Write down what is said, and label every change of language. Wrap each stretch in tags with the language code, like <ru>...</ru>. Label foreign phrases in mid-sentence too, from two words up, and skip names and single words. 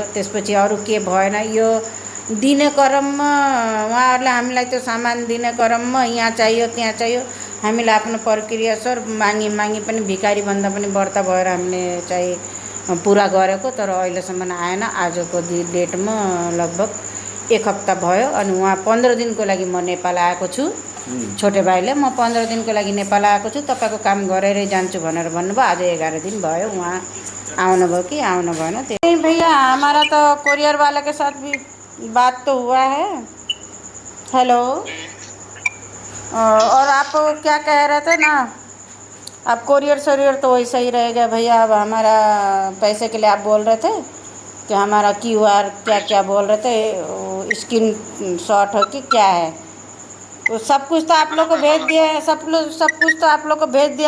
<ne>त्यसपछि अरू के भएन, यो दिने क्रममा उहाँहरूले हामीलाई त्यो सामान दिने क्रममा यहाँ चाहियो त्यहाँ चाहियो, हामीले आफ्नो प्रक्रिया सर मागी पनि भिखारी भन्दा पनि बढ्ता भएर हामीले चाहिँ पुरा गरेको, तर अहिलेसम्म आएन। आजको डेटमा लगभग 1 हप्ता भयो। अनि उहाँ 15 दिनको लागि म नेपाल आएको छु। छोटे भाइले म 15 दिनको लागि नेपाल आएको छु, तपाईँको काम गरेरै जान्छु भनेर भन्नुभयो। आज 11 दिन भयो उहाँ आउनुभयो कि आउनु भएन।</ne> <hi>त्यही भैया हमारा तो कोरियर वाले के साथ भी बात तो हुआ है। हेलो, और आप क्या कह रहे थे ना, अब कोरियर तो वैसा ही रहेगा भैया। अब हमारा पैसे के लिए आप बोल रहे थे कि हमारा QR क्या बोल रहे थे, स्क्रीन शॉट हो कि क्या है, तो सब कुछ तो आप लोग को भेज दिए, सब कुछ तो आप लोग को भेज दिया।</hi>